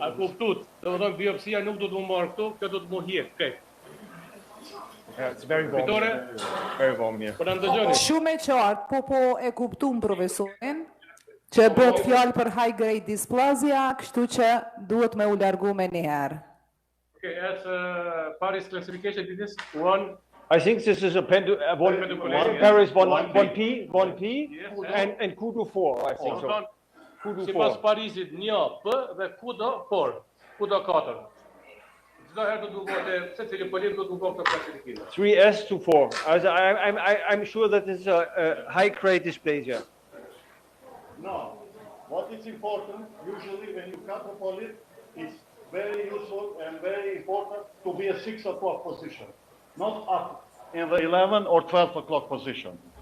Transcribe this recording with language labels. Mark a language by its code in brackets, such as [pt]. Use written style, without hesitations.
[sq] A kuptut, do të thonë biopsia nuk do të më marrë këtu, kjo do të më hjek. [en] Okay. Yeah, it's very warm. [sq] Fitore, [en] Very warm here. [sq] po na ndëgjoni. Shumë e qartë, po e kuptum profesorin, që bëhet fjalë për high grade dysplasia, kështu që duhet me u largu me njëherë. [en] Okay, as Paris classification, this is one. I think this is a one Paris 1P and Kudu 4. I think so. Kudu [sq] Sipas Parisit 1P dhe Kudo 4, Kudo 4. Çdo herë do të duhet secili polit do të duhet të klasifikojë. [en] 3S to 4. I'm sure that this is a high-grade dysplasia. No. What is important, usually when you cut a polyp, it's very useful and very important to be a 6 o'clock position, not up in the 11 or 12 o'clock position.